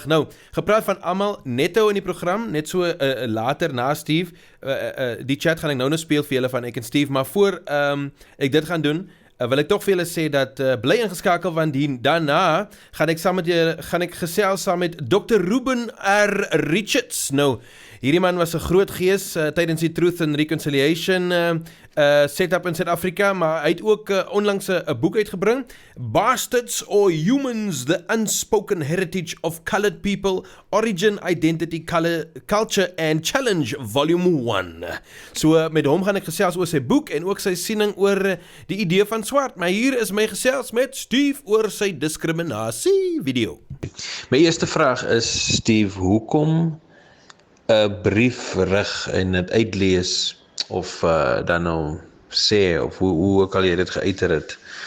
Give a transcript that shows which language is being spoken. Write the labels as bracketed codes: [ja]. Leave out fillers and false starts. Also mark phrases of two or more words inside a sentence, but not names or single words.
[af] Nou, gepraat van almal, netto in die program, net so later na Steve, die chat gaan ek nou speel vir julle van ek en Steve, maar voor ek dit gaan doen, wil ek toch vir julle sê dat bly ingeskakel, want daarna gaan ek gesels saam met Dr. Ruben R. Richards. Nou, hierdie man was 'n groot gees tydens die Truth and Reconciliation setup in Suid-Afrika, maar hy het ook onlangs 'n boek uitgebring, Bastards or Humans, The Unspoken Heritage of Colored People, Origin, Identity, Culture and Challenge, Volume 1. So met hom gaan ek gesels oor sy boek en ook sy siening oor die idee van swart, maar hier is my gesels met Steve oor sy diskriminasie video. My eerste vraag is, Steve, hoekom 'n brief rig en dit uitlees of dan nou sê of hoe ook al jy dit geuiter het